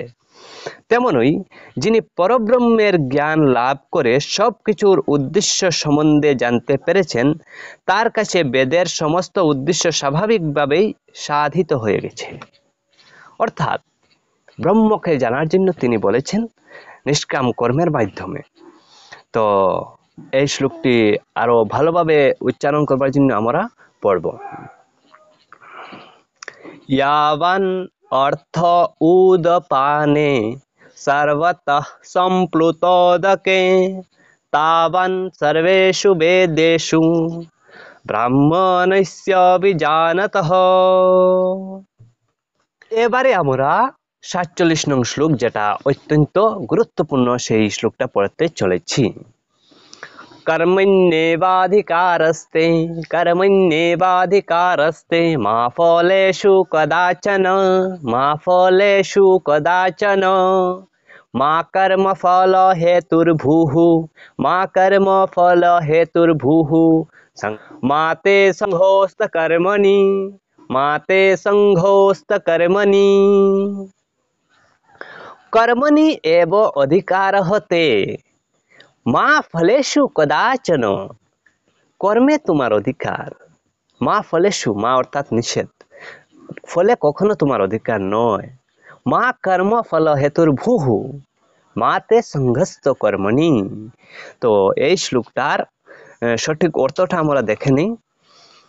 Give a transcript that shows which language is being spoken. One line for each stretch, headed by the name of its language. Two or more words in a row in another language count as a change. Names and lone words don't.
Bangla: তেমনই যিনি পরব্রহ্মের জ্ঞান লাভ করে সব কিছুর উদ্দেশ্য সম্বন্ধে জানতে পেরেছেন, তার কাছে বেদের সমস্ত উদ্দেশ্য স্বাভাবিকভাবেই সাধিত হয়ে গেছে। অর্থাৎ ব্রহ্মকে জানার জন্য তিনি বলেছেন নিষ্কাম কর্মের মাধ্যমে। তো এই শ্লোকটি আরো ভালোভাবে উচ্চারণ করবার জন্য আমরা পড়ব।
Sanskrit: यावान् अर्थ उदपाने, सर्वतः सम्प्लुतोदके, तावान् सर्वेषु वेदेषु, ब्राह्मणस्य विजानतः।
Bangla: এবারে আমরা 47 নং শ্লোক, যেটা অত্যন্ত গুরুত্বপূর্ণ, সেই শ্লোকটা পড়তে চলেছি।
Sanskrit: कर्मण्येवाधिकारस्ते, कर्मण्येवाधिकारस्ते, मा फलेषु कदाचन, मा फलेषु कदाचन, मा कर्मफल हेतुर्भुः, मा कर्मफल हेतुर्भुः, मा ते संघोस्तकर्मणि, मा ते संघोस्तकर्मणि। कर्मणि एव अधिकारः ते, मा फलेषु कदाचन,
Bangla: কর্মে তোমার অধিকার।
Sanskrit: मा फलेषु,
Bangla: মা অর্থাৎ নিষেধ, ফলে কখনো তোমার অধিকার নয়।
Sanskrit: मा कर्म फल हेतुर भूहु माते संघस्त कर्मणि।
Bangla: তো এই শ্লোকটার সঠিক অর্থটা আমরা দেখে নিই।